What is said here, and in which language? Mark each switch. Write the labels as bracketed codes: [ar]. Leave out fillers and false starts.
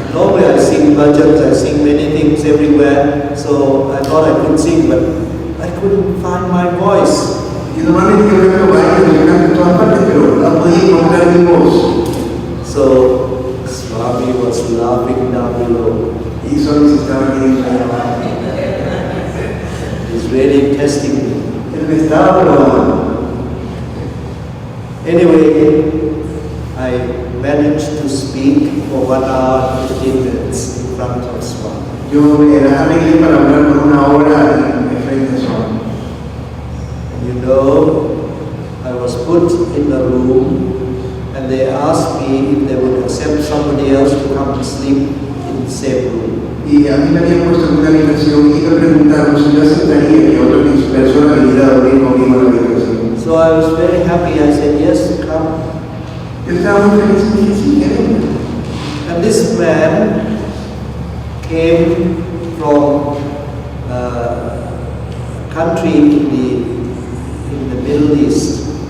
[en] Normally I sing bhajans, I sing many things everywhere, so I thought I could sing, but I couldn't find my voice. [es] Y normalmente yo canto bailes, yo canto en todas partes, pero no podía encontrar mi voz. [en] So Swami was laughing down below. [es] Y Swami se estaba riendo ahí abajo. [en] He's really testing me. [es] Él me estaba probando. [en] Anyway, I managed to speak for 1 hour and 15 minutes in front of Swami. [es] Yo era arreglé para hablar por una hora en frente de Swami. [en] You know, I was put in the room and they asked me if they would accept somebody else to come and sleep in the same room. [es] Y a mí me habían puesto en una habitación y me preguntaron si yo aceptaría que otra persona viniera a dormir conmigo en la habitación. [en] So I was very happy. I said, yes, come. [es] Yo estaba muy feliz y dije, sí, quiero. [en] And this man came from a country in the Middle East.